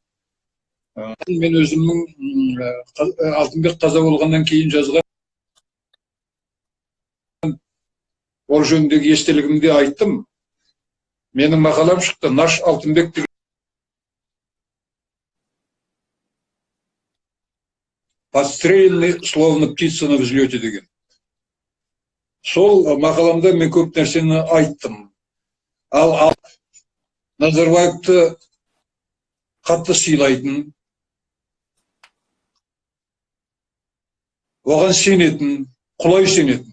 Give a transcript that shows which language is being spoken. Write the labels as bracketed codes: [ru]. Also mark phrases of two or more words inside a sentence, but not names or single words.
[kk] Мен өзімнің Алтынбек қаза болғаннан кейін жазған ол жөніндегі естелігімде айттым. Менің мақалам шықты. Наш Алтынбек деген подстреленный, [ru] словно птица на взлете деген. [kk] Сол мақаламда мен көп нәрсені айттым. Ал Назарбаевты қатты сыйлайтын, оған сенетін, құлай сенетін.